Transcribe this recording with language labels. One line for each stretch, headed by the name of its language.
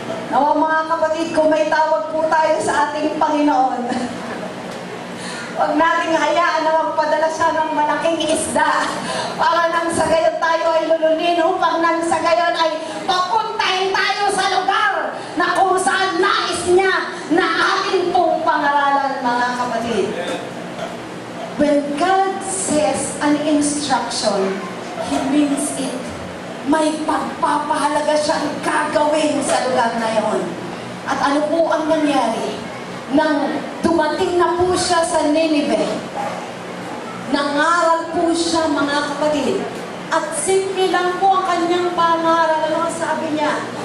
Filipino: Nawa mga kapatid, kung may tawag po tayo sa ating Panginoon, huwag nating hayaan na magpadala siya ng malaking isda para nang sa gayon tayo ay lulunin upang nang sa gayon ay papuntahin tayo sa lugar na kung saan nais niya na atin pong pangaralan, mga kapatid.
English: When God says an instruction, He means it.
Filipino: May pagpapahalaga siyang gagawin sa lugar na yon. At ano po ang nangyari? Nang dumating na po siya sa Nineveh, nangaral po siya, mga kapatid. At simple lang po ang kanyang pangaral. Ano ang sabi niya?